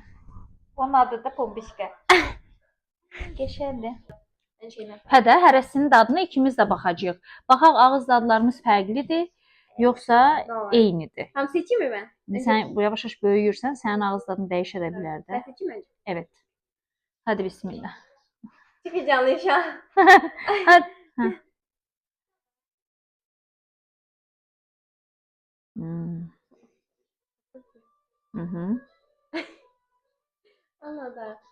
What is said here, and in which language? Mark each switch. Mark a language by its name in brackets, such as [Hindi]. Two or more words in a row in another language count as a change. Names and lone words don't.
[Azerbaijani] Onun adı da Pompuşka. Qəşəngdir. Hə də, hərəsinin dadına ikimiz də baxacağıq. Baxaq, ağız dadlarımız fərqlidir. yoxsa Doğru. eynidir? [Turkish] Tam seçeyim mi ben? Önce [Azerbaijani] Sən bu yavaş-yavaş böyüyürsən, sənin ağız tadın dəyişə də bilər [Turkish] ben [Azerbaijani] də. [Turkish] seçeyim önce. Evet. Hadi bismillah. Çok heyecanlıyım şu an. [Azerbaijani] Hadi. Hə. Hı. [Turkish] Anladım.